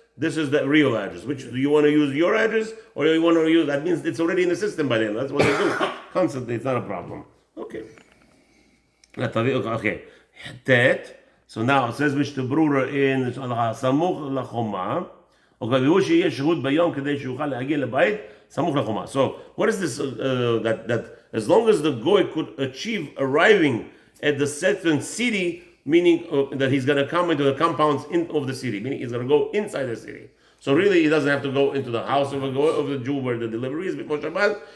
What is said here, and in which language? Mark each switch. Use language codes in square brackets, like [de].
[en] This is the real address. Which do you want to use, your address, or do you want to use? That means it's already in the system by then. That's what they do constantly. It's not a problem. Okay. Okay. Tet. So now it says which the Berurah in Samuch lachoma. Okay. [he] והוא שיהיה שהות ביום כדי שיוכל להגיע לבית סמוך לחומה. [en] So what is this? That as long as the goy could achieve arriving at the certain city, meaning that he's going to come into the compounds of the city, meaning he's going to go inside the city. So really, he doesn't have to go into the house of the Jew where the delivery is before Shabbat.